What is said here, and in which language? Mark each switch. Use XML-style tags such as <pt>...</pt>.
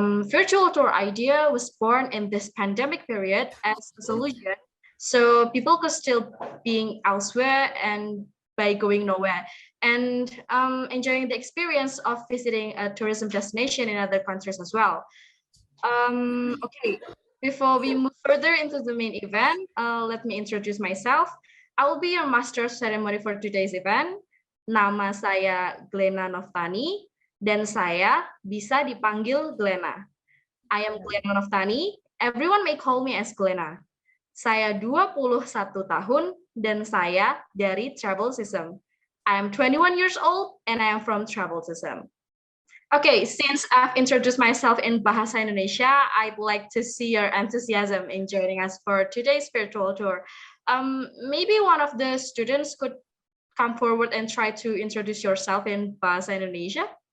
<en>Virtual tour idea was born in this pandemic period as a solution so people could still being elsewhere and by going nowhere and enjoying the experience of visiting a tourism destination in other countries as well. Okay, before we move further into the main event, let me introduce myself. I will be your master of ceremony for today's event.</en> <id>Nama saya Glenna Noftani dan saya bisa dipanggil Glenna.</id> <en>I am Glenna Noftani. Everyone may call me as Glenna.</en> <id>Saya 21 tahun dan saya dari Travel System.</id> <en>I am 21 years old and I am from Travel System. Okay, since I've introduced myself in Bahasa Indonesia, I'd like to see your enthusiasm in joining us for today's virtual tour. Maybe one of the students could come forward and try to introduce yourself in Bahasa Indonesia.</en>